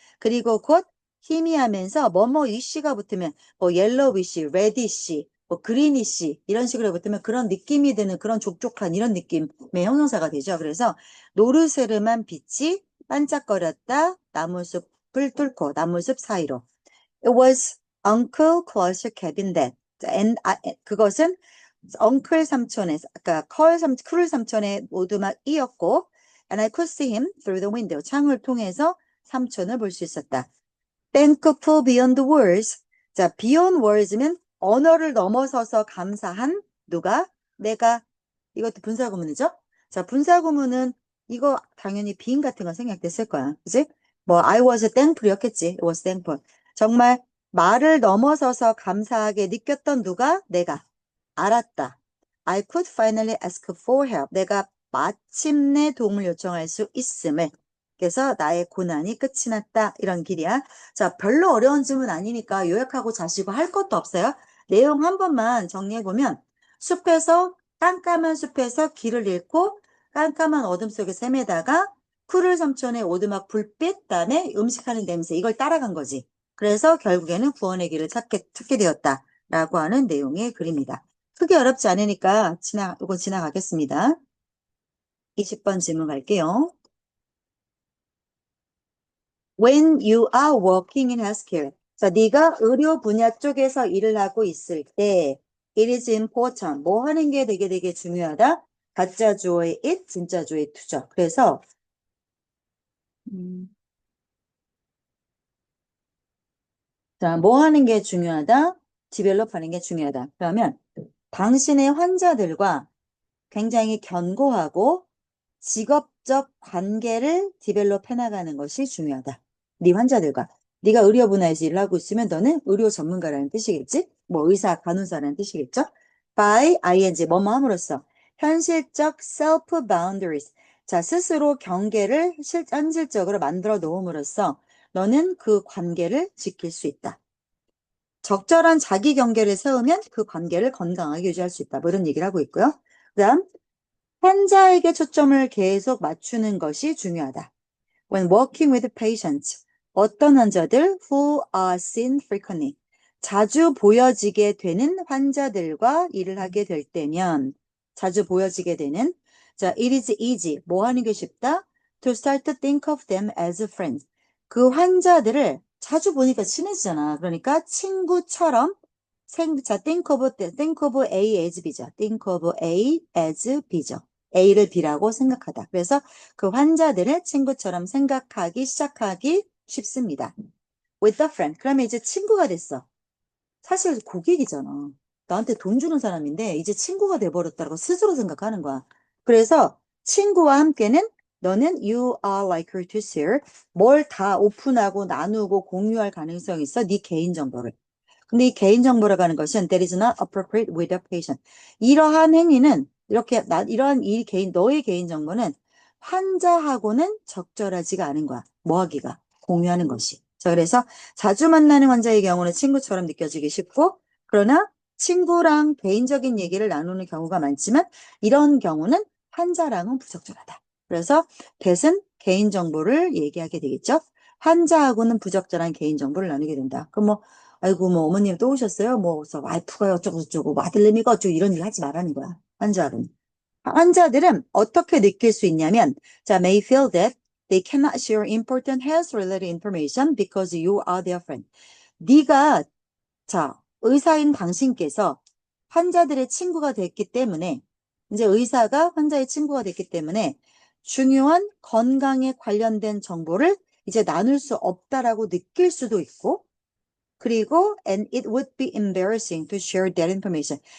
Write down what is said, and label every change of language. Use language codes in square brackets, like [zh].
[ko] 그리고 곧 희미하면서 뭐뭐 위시가 붙으면 뭐 yellowish, reddish, 뭐 greenish 이런 식으로 붙으면 그런 느낌이 드는 그런 촉촉한 이런 느낌의 형용사가 되죠. 그래서 노르스름한 빛이 반짝거렸다. 나무숲을 뚫고 나무숲 사이로. [en] It was Uncle close your cabin that. [ko] 그것은 uncle 삼촌의, 그러니까 쿨 삼촌의 오두막이었고, [en] and I could see him through the window. [ko] 창을 통해서 삼촌을 볼 수 있었다. [en] Thankful beyond words. [ko] 자, beyond words면 언어를 넘어서서 감사한 누가? 내가. 이것도 분사구문이죠? 자, 분사구문은 이거 당연히 being 같은 거 생략됐을 거야. 그지? [en] 뭐 I was thankful이었겠지. It was thankful. [ko] 정말 말을 넘어서서 감사하게 느꼈던 누가? 내가. 알았다. [en] I could finally ask for help. [ko] 내가 마침내 도움을 요청할 수 있음을. 그래서 나의 고난이 끝이 났다. 이런 길이야. 자, 별로 어려운 질문 아니니까 요약하고 자시고 할 것도 없어요. 내용 한 번만 정리해보면 깜깜한 숲에서 길을 잃고 깜깜한 어둠 속에서 헤매다가 푸르 삼촌의 오두막 불빛, 그다음에 음식하는 냄새 이걸 따라간 거지. 그래서 결국에는 구원의 길을 찾게 되었다라고 하는 내용의 글입니다. 크게 어렵지 않으니까 이거 지나가겠습니다. 20번 질문 갈게요. [en] When you are working in healthcare. [ko] 자, 네가 의료 분야 쪽에서 일을 하고 있을 때 [en] it is important. [ko] 뭐 하는 게 되게 중요하다. 가짜 주어의 it, 진짜 주어의 to죠. 그래서 자, 뭐 하는 게 중요하다? 디벨롭 하는 게 중요하다. 그러면 당신의 환자들과 굉장히 견고하고 직업적 관계를 디벨롭 해나가는 것이 중요하다. 네 환자들과. 네가 의료 분야에서 일을 하고 있으면 너는 의료 전문가라는 뜻이겠지? 뭐 의사, 간호사라는 뜻이겠죠? by ing, 뭐뭐 함으로써. [en] 현실적 self boundaries. [ko] 자, 스스로 경계를 현실적으로 만들어 놓음으로써 너는 그 관계를 지킬 수 있다. 적절한 자기 경계를 세우면 그 관계를 건강하게 유지할 수 있다. 뭐 이런 얘기를 하고 있고요. 그 다음, 환자에게 초점을 계속 맞추는 것이 중요하다. [en] When working with patients, [ko] 어떤 환자들 [en] who are seen frequently, [ko] 자주 보여지게 되는 환자들과 일을 하게 될 때면, 자주 보여지게 되는, 자, [en] it is easy, [ko] 뭐 하는 게 쉽다? [en] To start to think of them as friends. [ko] 그 환자들을 자주 보니까 친해지잖아. 그러니까 친구처럼 자, think of A as B죠. think of A as B죠. A를 B라고 생각하다. 그래서 그 환자들을 친구처럼 생각하기 시작하기 쉽습니다. [en] With a friend. [ko] 그러면 이제 친구가 됐어. 사실 고객이잖아. 나한테 돈 주는 사람인데 이제 친구가 돼버렸다고 스스로 생각하는 거야. 그래서 친구와 함께는 너는 [en] you are likely to share [ko] 뭘 다 오픈하고 나누고 공유할 가능성이 있어. 네 개인정보를. 근데 이 개인정보라고 하는 것은 [en] that is not appropriate with a patient. [ko] 이러한 행위는 이러한 너의 개인정보는 환자하고는 적절하지가 않은 거야. 뭐 하기가? 공유하는 것이. 자, 그래서 자주 만나는 환자의 경우는 친구처럼 느껴지기 쉽고, 그러나 친구랑 개인적인 얘기를 나누는 경우가 많지만, 이런 경우는 환자랑은 부적절하다. 그래서 that은 개인정보를 얘기하게 되겠죠. 환자하고는 부적절한 개인정보를 나누게 된다. 그럼 뭐, 아이고, 뭐, 어머님 또 오셨어요? 뭐, 그래서 와이프가 어쩌고저쩌고, 뭐 아들내미가 어쩌고 이런 일 하지 말라는 거야. 환자는. 환자들은 어떻게 느낄 수 있냐면, [en] 자, may feel that they cannot share important health-related information because you are their friend. [ko] 네가, 자, 의사인 당신께서 환자들의 친구가 됐기 때문에, 이제 의사가 환자의 친구가 됐기 때문에 중요한 건강에 관련된 정보를 이제 나눌 수 없다라고 느낄 수도 있고, 그리고 [en] and it would be embarrassing to share that information.